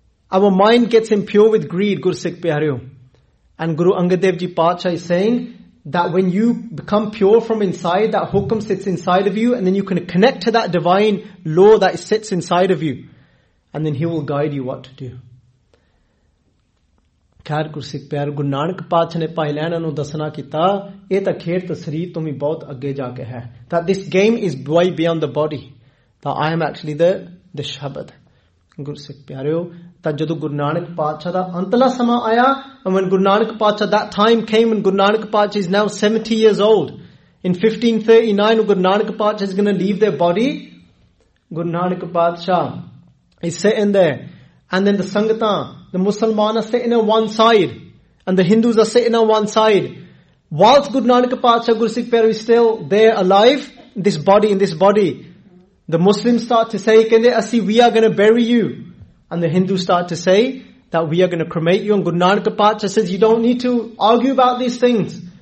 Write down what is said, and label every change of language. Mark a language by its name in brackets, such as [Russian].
[English] Our mind gets impure with greed, Guru Sikh Pyaryo. And Guru Angad Dev Ji Patshah is saying that when you become pure from inside, that hukam sits inside of you, and then you can connect to that divine law that sits inside of you. And then he will guide you what to do. [Punjabi] ਖੈਰ ਗੁਰੂ ਸਿੱਖ ਪਿਆਰ ਗੁਰੂ ਨਾਨਕ ਪਾਤਸ਼ਾਹ ਨੇ ਭਾਈ ਲਹਿਣਾ ਨੂੰ ਦੱਸਣਾ ਕੀਤਾ ਇਹ ਤਾਂ ਖੇਡ ਤਾਂ ਸਰੀਰ ਤੋਂ ਵੀ ਬਹੁਤ ਅੱਗੇ ਜਾ ਕੇ ਹੈ ਤਾਂ [English] this game is boy beyond the body [Punjabi] ਤਾਂ [English] I am actually the shabad [Punjabi] ਗੁਰੂ ਸਿੱਖ ਪਿਆਰਿਓ ਤਾਂ ਜਦੋਂ ਗੁਰੂ ਨਾਨਕ ਪਾਤਸ਼ਾਹ ਦਾ ਅੰਤਲਾ ਸਮਾਂ ਆਇਆ [English] One Guru Nanak Patshah that time came one Guru Nanak Patshah is now 70 years old in 1539 Guru Nanak Patshah is gonna leave their body Guru Nanak Patshah is sitting there and then the ਸੰਗਤਾਂ The Muslims are sitting on one side and the Hindus are sitting on one side. Whilst Guru Nanak Patshah Guru Sikh Pyaryo is still there alive, in this body, the Muslims start to say, [Punjabi] Kende Asi, [English] we are going to bury you. And the Hindus start to say that we are going to cremate you. And Guru Nanak Patshah says, you don't need to argue about these things.